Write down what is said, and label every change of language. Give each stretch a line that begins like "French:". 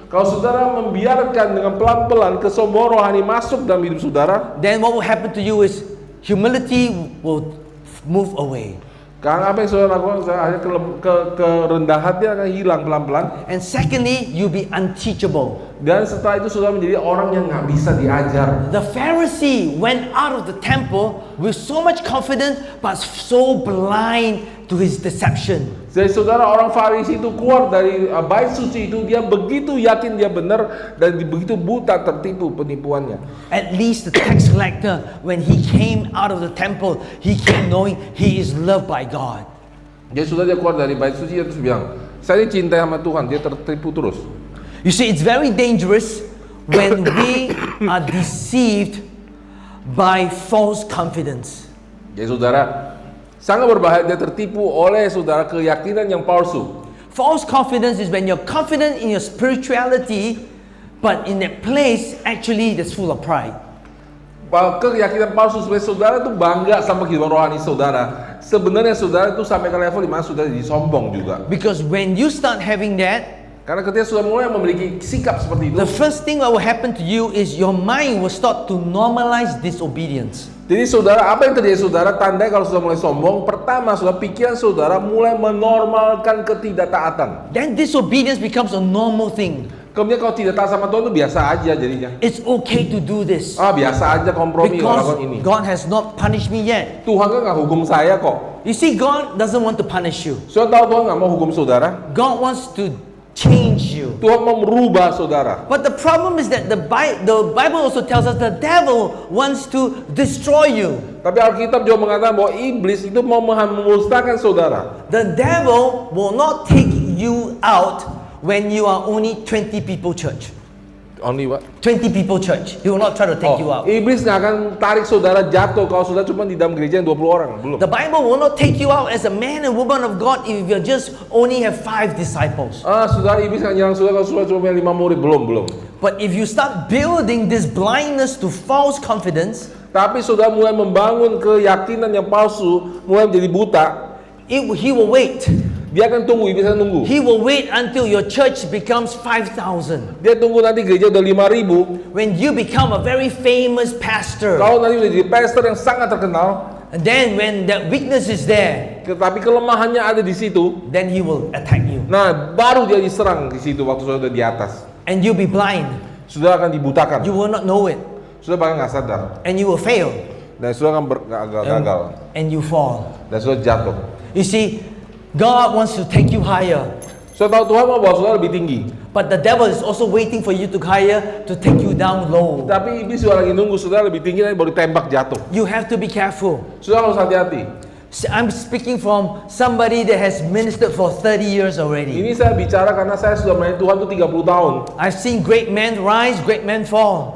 Indonesian: kalau saudara membiarkan dengan pelan-pelan kesombongan rohani masuk dalam hidup saudara,
English: then what will happen to you is humility will move away.
Indonesian: Karena apa yang saudara lakukan, akhirnya kerendahan hati akan hilang pelan-pelan.
English: And secondly, you'll be unteachable.
Indonesian: Dan setelah itu saudara menjadi orang yang nggak bisa diajar.
English: The Pharisee went out of the temple with so much confidence, but so blind to his deception.
Indonesian: Jadi saudara, orang Farisi itu keluar dari bait suci itu, dia begitu yakin dia benar dan begitu buta tertipu penipuannya.
English: At least the tax collector, when he came out of the temple, he came knowing he is loved by God.
Indonesian: Jadi sudah dia keluar dari bait suci, dia terus bilang, saya ini cinta sama Tuhan. Dia tertipu terus.
English: You see, it's very dangerous when we are deceived by false confidence.
Indonesian: Jadi saudara, sangat berbahaya dia tertipu oleh saudara keyakinan yang palsu.
English: False confidence is when you're confident in your spirituality, but in that place, actually, that's full of pride.
Indonesian: Keyakinan palsu supaya saudara itu bangga sama kehidupan rohani saudara. Sebenarnya saudara itu sampai ke level di mana saudara jadi sombong juga.
English: Because when you start having that,
Indonesian: karena ketika sudah mulai memiliki sikap seperti itu,
English: the first thing that will happen to you is your mind will start to normalize disobedience.
Indonesian: Jadi saudara, apa yang terjadi saudara, tandanya kalau sudah mulai sombong, pertama saudara, pikiran saudara mulai menormalkan ketidaktaatan.
English: Then disobedience becomes a normal thing.
Indonesian: Kemudian kalau tidak taat sama Tuhan itu biasa aja jadinya.
English: It's okay to do this.
Indonesian: Biasa aja kompromi melakukan ini.
English: Because God has not punished me yet.
Indonesian: Tuhan kan nggak hukum saya kok.
English: You see, God doesn't want to punish you.
Indonesian: Saudara tahu Tuhan nggak mau hukum saudara.
English: God wants to change you.
Indonesian: Tuhan mau merubah saudara.
English: But the problem is that the Bible also tells us the devil wants to destroy you.
Indonesian: Tapi Alkitab juga mengatakan bahwa iblis itu mau memusnahkan saudara.
English: The devil will not take you out when you are only 20 people church. Only what? 20 people church. He will not try to take you out.
Indonesian: Iblis nggak akan tarik saudara jatuh kalau saudara cuma di dalam gereja yang 20 orang. Belum.
English: The Bible will not take you out as a man and woman of God if you just only have 5 disciples.
Indonesian: Saudara, iblis nggak nyerang saudara kalau saudara cuma 5 murid. Belum.
English: But if you start building this blindness to false confidence,
Indonesian: tapi saudara mulai membangun keyakinan yang palsu, mulai menjadi buta,
English: he will wait.
Indonesian: Dia akan tunggu, iblis akan tunggu.
English: He will wait until your church becomes 5,000.
Indonesian: Dia tunggu nanti gereja udah 5.000.
English: When you become a very famous pastor.
Indonesian: Kalau nanti udah jadi pastor yang sangat terkenal.
English: And then when that weakness is there,
Indonesian: tetapi kelemahannya ada di situ,
English: then he will attack you.
Indonesian: Nah, baru dia diserang di situ waktu sudah di atas.
English: And you'll be blind.
Indonesian: Sudah akan dibutakan.
English: You will not know it.
Indonesian: Sudah bahkan nggak sadar.
English: And you will fail.
Indonesian: Dan sudah akan gagal.
English: And you fall.
Indonesian: Dan sudah jatuh.
English: You see, God wants to take you higher.
Indonesian: Sudah tahu Tuhan mau bawa saudara lebih tinggi.
English: But the devil is also waiting for you to higher to take you down low.
Indonesian: Tapi iblis juga lagi nunggu saudara lebih tinggi nanti baru ditembak jatuh.
English: You have to be careful.
Indonesian: Saudara harus hati-hati.
English: I'm speaking from somebody that has ministered for 30 years already.
Indonesian: Ini saya bicara karena saya sudah melayani Tuhan tuh 30 tahun.
English: I've seen great men rise, great men fall.